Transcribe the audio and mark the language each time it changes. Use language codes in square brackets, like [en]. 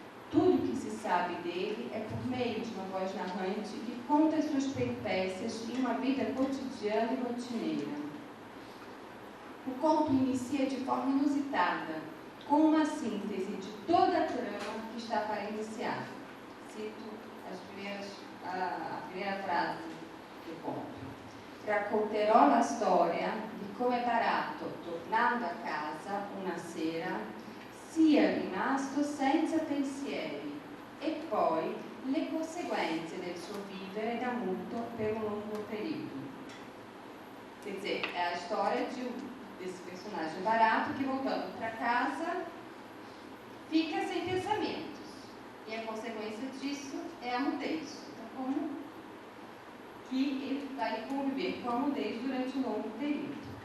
[pt] Tudo que se sabe dele é por meio de uma voz narrante que conta as suas peripécias em uma vida cotidiana e rotineira. O conto inicia de forma inusitada, com uma síntese de toda a trama que está para iniciar. Cito a primeira frase do conto. [it] Racconterò la storia di come Barato, tornando a casa una sera, sia rimasto senza pensieri e poi le conseguenze del suo vivere da muto per un lungo período. [pt] Quer dizer, é a história desse personagem Barato que, voltando para casa, fica sem pensamentos. E a consequência disso é a mudez. Então, como que ele vai conviver com a mudez durante um longo período.